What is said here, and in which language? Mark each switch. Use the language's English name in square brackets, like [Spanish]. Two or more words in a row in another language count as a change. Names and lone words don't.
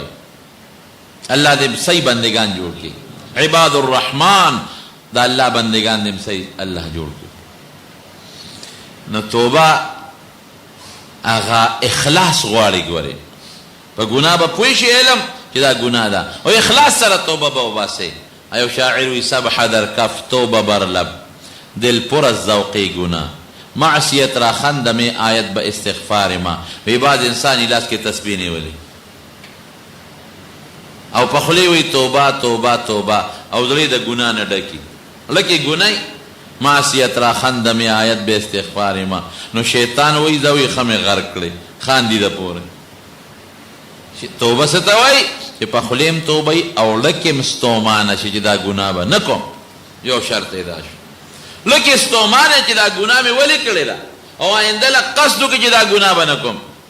[Pashto] الله دې صحیح بندگان جوړ کړي. [Arabic] عباد الرحمن [Pashto] دا الله بندگان دې صحیح الله جوړ کړي. نو توبه هغه اخلاص غواړي. ګورې په ګناه به پوه شي، علم چې دا ګناه ده، او اخلاص سره توبه به وباسئ. [Persian] ایو شاعر وی سبح در کف توبه بر لب، دل پر از ذوقی گناه، معصیت را خندم آیت به استغفار ما. [Pashto] وی بعد انسانی لاس کې تسبیح نیولې او په خولې وی توبه توبه توبه او زړه د ګناه نه ډکي، لکه ګناه [Persian] معصیت را خندم آیت به استغفار ما. [Pashto] نو شیطان وی زوی خمه غرق کړي، خاندي د پوره. توبه څه ته وایي؟ چې په خولې هم توبه وي او لکه هم ستومانه شي چې دا ګناه به نه کوم. یو شرط یې دا شو، لکه ستومانه چې دا ګناه مې ولې کړې ده او آینده له قصد وکړي چې دا ګناه به نه کوم.